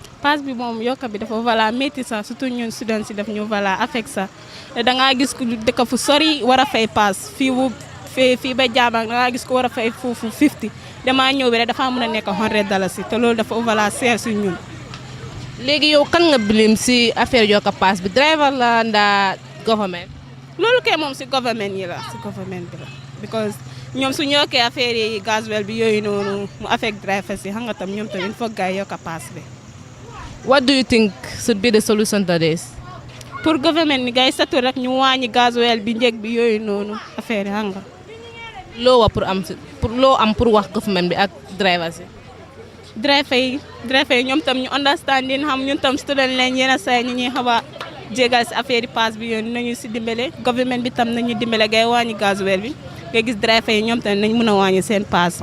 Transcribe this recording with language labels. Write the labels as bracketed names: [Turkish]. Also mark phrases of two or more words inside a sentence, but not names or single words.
[Wolof] paas bi moom yokka bi dafa voilà métti sax surtout ñun student si daf ñu voilà affect sax te da ngaa gis ku dëkk fu sori war a fay paas fii ba jaabang da ngaa gis ko war a fay foofu 50 damaa ñëw bi rek dafa mën a nekk $100 te loolu dafa voilà seer si ñun. léegi yow kan nga bilim si affaire yokk paas bi driver la ndaa government. loolu kay moom si government yi la si government bi la because ñoom su ñokkee affaire yi gasoil bi yooyu noonu mu [English] affect driver [Wolof] si xam nga tam ñoom tamit foog gaa yokk paas bi. [English] What do you think should be the solution to this? [Wolof] pour government ni gars yi satu rek ñu wàññi gasoil bi njëg bi yooyu noonu affaire yi xam nga. loo wax pour wax government bi ak drivers yi. driver yi ñoom tam ñu understanding xam ñun tam student leen yenn saa ñu ñuy xaw a jégal si affaire yi paas bi yoon nañu si dimbale government bi tam nañu dimbale gay wàññi gasoil bi nga gis driver yi ñoom tam nañ mën a wàññi seen paas.